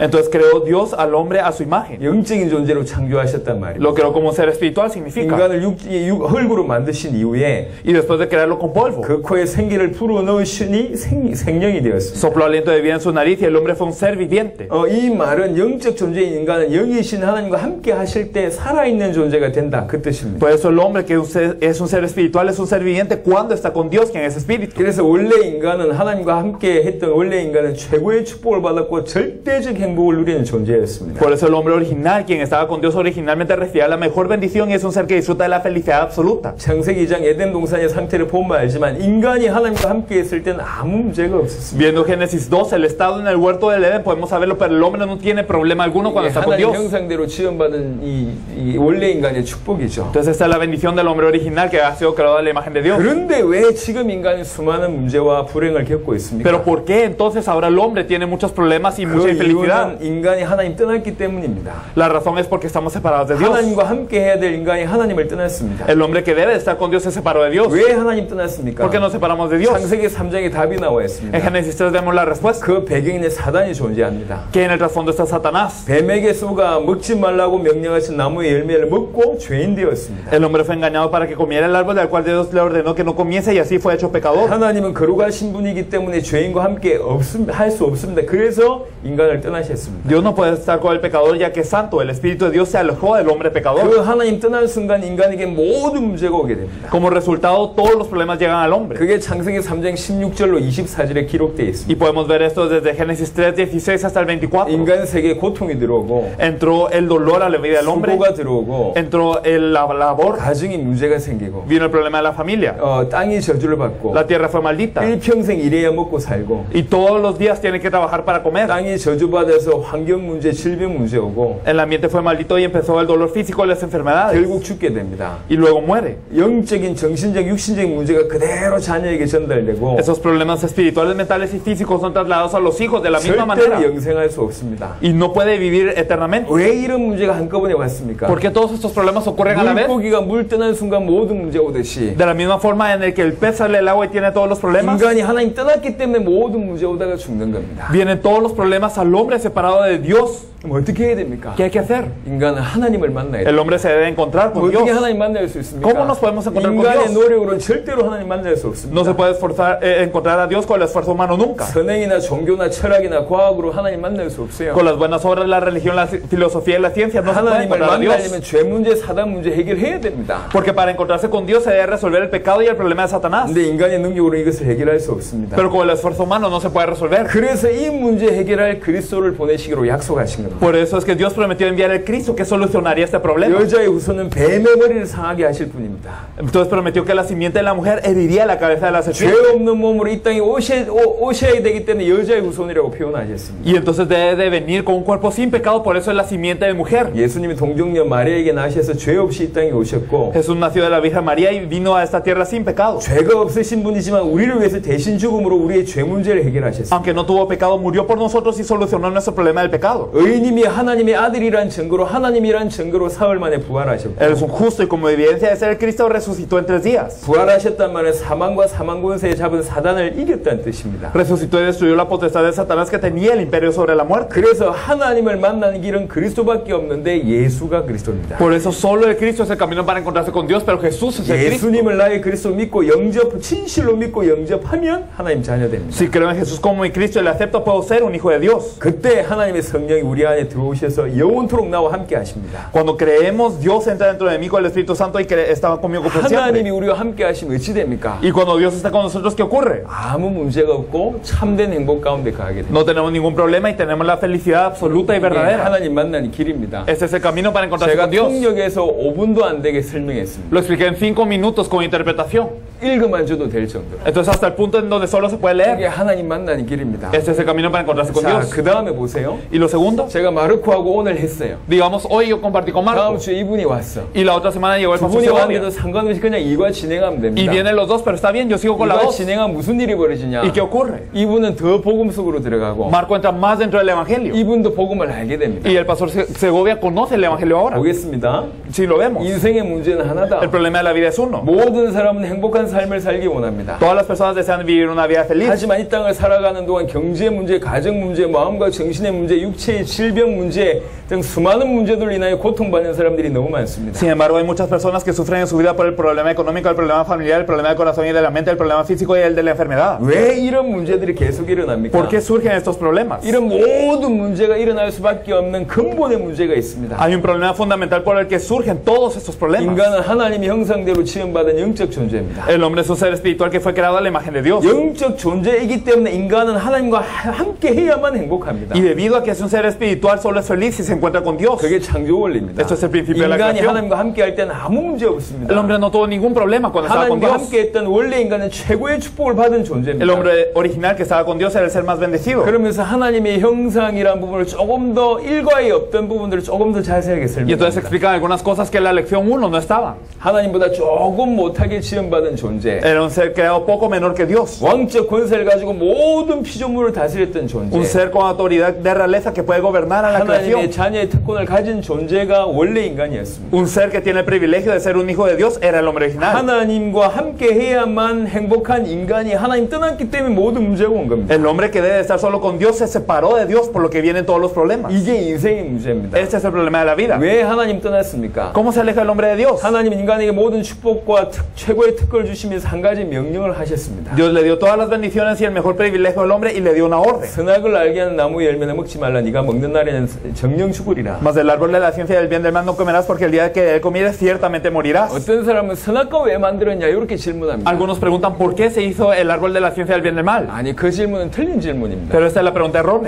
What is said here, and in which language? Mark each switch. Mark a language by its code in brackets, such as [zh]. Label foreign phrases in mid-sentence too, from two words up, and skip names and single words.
[es] Entonces creó Dios al hombre a su imagen. [ko] 영적인 존재로 창조하셨단 말이에요. [es] Lo creó como un ser espiritual significa. [ko] 인간을 흙으로 만드신 이후에 [es] Y después de crearlo con polvo, [ko] 그 코에 생기를 불어넣으시니 생명이 되었습니다. [es] sopló aliento de vida en su nariz y el hombre fue un ser viviente. [ko] 이 말은 영적 존재인 인간은 영이신 하나님과 함께 하실 때 살아있는 존재가 된다 그 뜻입니다. [es] Por eso el hombre que es un ser espiritual es un ser viviente cuando está con Dios, quien es espíritu. [ko] 그래서 원래 인간은 하나님과 함께 했던 원래 인간은 최고의 축복을 받았고 절대적 행복을 누리는 존재였습니다. [es] Por eso el hombre original, quien estaba con Dios originalmente, recibía la mejor bendición y es un ser que disfruta de la felicidad absoluta. [ko] 창세기 2장 에덴 동산의 상태를 보면 알지만 인간이 하나님과 함께 했을 때는 아무 문제가 없었습니다. [es] Viendo Génesis 2, el estado en el huerto del Edén, podemos saberlo, pero el hombre no tiene problema alguno cuando está con [ko] 하나님 [es] Dios. [ko] 형상대로 지음받은 이 원래 인간의 축복이죠. [es] Entonces esta es la bendición del al hombre original que ha sido creado a la imagen de Dios. [ko] 그런데 왜 지금 인간이 수많은 문제와 불행을 겪고 있습니까? [es] Pero ¿por qué entonces ahora el hombre tiene muchos problemas y mucha [ko] 그 [es] infelicidad? [ko] 이유는 인간이 하나님 떠났기 때문입니다. [es] La razón es porque estamos separados de Dios. [ko] 하나님과 함께 해야 될 인간이 하나님을 떠났습니다. [es] El hombre que debe de estar con Dios se separó de Dios. [ko] 왜 하나님 떠났습니까? [es] ¿Por qué nos separamos de Dios? [ko] 창세기 3장에 답이 나와 있습니다. [es] En Génesis 3 vemos la respuesta. [ko] 그 배경에 사단이 존재합니다. [es] Que en el trasfondo está Satanás. [ko] 뱀에게 쏘가 먹지 말라고 명령하신 나무의 열매를 먹고 죄인 되었습니다. [es] El hombre fue engañado para que comiera el árbol del cual Dios le ordenó que no comiese y así fue hecho pecador. [ko] 하나님은 거룩하신 분이기 때문에 죄인과 함께 할 수 없습니다. 그래서 인간을 떠나셨습니다. [es] Dios no puede estar con el pecador ya que es santo. El Espíritu de Dios se alejó del hombre pecador. [ko] 그 하나님 떠난 순간 인간에게 모든 문제가 오게 됩니다. [es] Como resultado, todos los problemas llegan al hombre. [ko] 그게 창세기 3장 16절로 24절에 기록되어 [es] Y [ko] 있습니다. [es] podemos ver esto desde Génesis 3, 16 hasta el 24. [ko] 인간 세계에 고통이 들어오고 [es] Entró el dolor a la vida del hombre. [ko] 수고가 들어오고 [es] Entró la labor. [ko] 가정이 문제가 생기고 [es] Vino el problema de la familia. [ko] 땅이 저주를 받고 [es] La tierra fue maldita. [ko] 일평생 일해야 먹고 살고 [es] Y todos los días tiene que trabajar para comer. [ko] 땅이 저주받아서 환경 문제, 질병 문제 오고 [es] El ambiente fue maldito y empezó el dolor físico y las enfermedades. [ko] 결국 죽게 됩니다. [es] Y luego muere. [ko] 영적인, 정신적, 육신적인 문제가 그대로 자녀에게 전달되고 [es] Esos problemas espirituales, mentales y físicos son trasladados a los hijos de la misma manera. [ko] 절대로 영생할 수 없습니다. [es] Y no puede vivir eternamente. [ko] 왜 이런 문제가 한꺼번에 왔습니까? [es] ¿Por qué todos estos problemas ocurren a la vez? [ko] 물고기가 물 떠난 순간 모든 문제 오듯이 [es] De la misma forma en el que el pez sale del agua y tiene todos los problemas, [ko] 인간이 하나님 떠났기 때문에 모든 문제 오다가 죽는 겁니다. [es] vienen todos los problemas al hombre separado de Dios. [ko] 그럼 어떻게 해야 됩니까? [es] ¿Qué hay que hacer? [ko] 인간은 하나님을 만나야 돼요. [es] El hombre se debe encontrar con Dios. [ko] 어떻게 하나님 만날 수 있습니까? [es] ¿Cómo nos podemos encontrar con [ko] 인간의 [es] Dios? [ko] 노력으로는 절대로 하나님 만날 수 없습니다. [es] No se puede encontrar a Dios con el esfuerzo humano nunca. [ko] 선행이나 종교나 철학이나 과학으로 하나님 만날 수 없어요. [es] Con las buenas obras, la religión, la filosofía y la ciencia no se puede [ko] 하나님을 [es] encontrar a Dios. [ko] 만나려면 죄 문제, 사단 문제 해결해야 됩니다. [es] Porque para encontrarse con Dios se debe resolver el pecado y el problema de Satanás. [ko] 근데 인간의 능력으로 이것을 해결할 수 없습니다. [es] Pero con el esfuerzo humano no se puede resolver. [ko] 그래서 이 문제 해결할 그리스도를 보내시기로 약속하신 겁니다. [es] Por eso es que Dios prometió enviar el Cristo que solucionaría este problema. [ko] 여자의 후손은 뱀의 머리를 상하게 하실 분입니다. [es] Entonces prometió que la simiente de la mujer heriría la cabeza de la [ko] 죄 [es] serpiente. [ko] 없는 몸으로 이 땅에 오셔야 되기 때문에 여자의 후손이라고 표현하셨습니다. [es] Y entonces debe de venir con un cuerpo sin pecado, por eso es la simiente de mujer. [ko] 예수님이 동정녀 마리아에게 나셔서 죄 없이 이 땅에 오셨고 [es] Jesús nació de la Virgen María y vino a esta tierra sin pecado. [ko] 죄가 없으신 분이지만 우리를 위해서 대신 죽음으로 우리의 죄 문제를 해결하셨습니다. [es] Aunque no tuvo pecado, murió por nosotros y solucionó nuestro problema del pecado. [ko] 의인님이 하나님의 아들이란 증거로 하나님이란 증거로 사흘 만에 부활하셨고 [es] Él es un justo y como evidencia de ser el Cristo resucitó en 3 días. [ko] 부활하셨단 말은 사망과 사망 권세에 잡은 사단을 이겼다는 뜻입니다. [es] Resucitó y destruyó la potestad de Satanás que tenía el imperio sobre la muerte. [ko] 그래서 하나님을 만나는 길은 그리스도밖에 없는데 예수가 그리스도입니다. [es] Por eso solo el Cristo es el camino para encontrarse con Dios, pero Jesús es el Cristo. [ko] 예수님을 나의 그리스도 믿고 진실로 믿고 영접하면 하나님 자녀 됩니다. [es] Si creo en Jesús como mi Cristo y le acepto, puedo ser un hijo de Dios. [ko] 그때 하나님의 성령이 우리 안에 들어오셔서 영원토록 나와 함께 하십니다. [es] Cuando creemos, Dios entra dentro de mí con el Espíritu Santo y está conmigo por [ko] 하나님이 [es] siempre. [ko] 우리와 함께 하시면 어찌 됩니까? [es] Y cuando Dios está con nosotros, ¿qué ocurre? [ko] 아무 문제가 없고 참된 행복 가운데 가게 됩니다. [es] No tenemos ningún problema y tenemos la felicidad absoluta y [ko] 이게 [es] verdadera. [ko] 하나님 만나는 길입니다. [es] Este es el camino para encontrarse [ko] 제가 [es] con Dios. [ko] 통역에서 5분도 안 되게 설명했습니다. [es] Lo expliqué en 5 minutos con interpretación. [ko] 읽어만 줘도 될 정도로. [es] Entonces hasta el punto en donde solo se puede [ko] 이게 [es] leer. [ko] 하나님 만나는 길입니다. [es] Este es el camino para encontrarse con [ko] 자, [es] Dios. [ko] 그 다음에 보세요. [es] Y lo segundo, [ko] 제가 마르코하고 오늘 했어요. [es] digamos, hoy yo compartí con [ko] 다음 [es] Marco. [ko] 주에 이분이 왔어. [es] Y la otra semana llegó el [ko] 두 [es] pastor [ko] 분이 왔는데도 [es] Segovia. [ko] 상관없이 그냥 이과 진행하면 [es] Y [ko] 됩니다. [es] vienen los dos, pero está bien, yo sigo con la [ko] 이과 [es] dos. [ko] 진행하면 무슨 일이 벌어지냐? [es] ¿Y qué ocurre? [ko] 이분은 더 복음 속으로 들어가고 [es] Marco entra más dentro del Evangelio. [ko] 이분도 복음을 알게 됩니다. [es] Y el pastor Segovia conoce el Evangelio ahora. [ko] 보겠습니다. [es] Si lo vemos. [ko] 인생의 문제는 하나다. [es] El problema de la vida es uno. [ko] 모든 사람은 행복한 삶을 살기 원합니다. [es] Todas las personas desean vivir una vida feliz. [ko] 하지만 이 땅을 살아가는 동안 경제 문제, 가정 문제, 마음과 정신의 문제, 육체의 질병 문제 등 수많은 문제들로 인하여 고통받는 사람들이 너무 많습니다. [es] Sin embargo, hay muchas personas que sufren en su vida por el problema económico, el problema familiar, el problema del corazón y de la mente, el problema físico y el de la enfermedad. [ko] 왜 이런 문제들이 계속 일어납니까? [es] ¿Por qué surgen estos problemas? [ko] 이런 모든 문제가 일어날 수밖에 없는 근본의 문제가 있습니다. [es] Hay un problema fundamental por el que surgen todos estos problemas. [ko] 인간은 하나님의 형상대로 지음받은 영적 존재입니다. [es] El El hombre es un ser espiritual que fue creado a la imagen de Dios. [ko] 영적 존재이기 때문에 인간은 하나님과 함께 해야만 행복합니다. [es] Y debido a que es un ser espiritual, solo es feliz si se encuentra con Dios. [ko] 그게 창조 원리입니다. [es] Esto es el principio de la [ko] 인간이 [es] creación. [ko] 하나님과 함께 할 때는 아무 문제 없습니다. [es] El hombre no tuvo ningún problema cuando estaba con [ko] 하나님과 [es] Dios. [ko] 함께 했던 원래 인간은 최고의 축복을 받은 존재입니다. [es] El hombre original que estaba con Dios era el ser más bendecido. [ko] 그러면서 하나님의 형상이라는 부분을 조금 더 일과에 없던 부분들을 조금 더 자세하게 [es] Y entonces [ko] 설명합니다. [es] explican algunas cosas que en la lección 1 no estaban. [ko] 하나님보다 조금 못하게 지음받은 존재, [es] Era un ser creado poco menor que Dios. [ko] 왕적 권세를 가지고 모든 피조물을 다스렸던 [es] Un [ko] 존재, [es] ser con autoridad de realeza que puede gobernar a la creación. [ko] 하나님의 자녀의 특권을 가진 존재가 원래 인간이었습니다. [es] Un ser que tiene el privilegio de ser un hijo de Dios era el hombre original. [ko] 하나님과 함께 해야만 행복한 인간이 하나님 떠났기 때문에 모든 문제가 온 겁니다. [es] El hombre que debe estar solo con Dios se separó de Dios, por lo que vienen todos los problemas. [ko] 이게 인생의 문제입니다. [es] Este es el problema de la vida. [ko] 왜 하나님 떠났습니까? [es] ¿Cómo se aleja el hombre de Dios? [ko] 하나님 인간에게 모든 축복과 최고의 특권을 주시면서 한 가지 명령을 하셨습니다. [es] Dios le dio todas las bendiciones y el mejor privilegio al hombre y le dio una orden. [ko] 선악을 알게 하는 나무 열매는 먹지 말라. 네가 먹는 날에는 정령 죽으리라. [es] Mas del árbol de la ciencia del bien del mal no comerás, porque el día que de él comieres ciertamente morirás. [ko] 어떤 사람은 선악과 왜 만들었냐 이렇게 질문합니다. [es] Algunos preguntan por qué se hizo el árbol de la ciencia del bien del mal. [ko] 아니 그 질문은 틀린 질문입니다. [es] Pero esta es la pregunta errónea.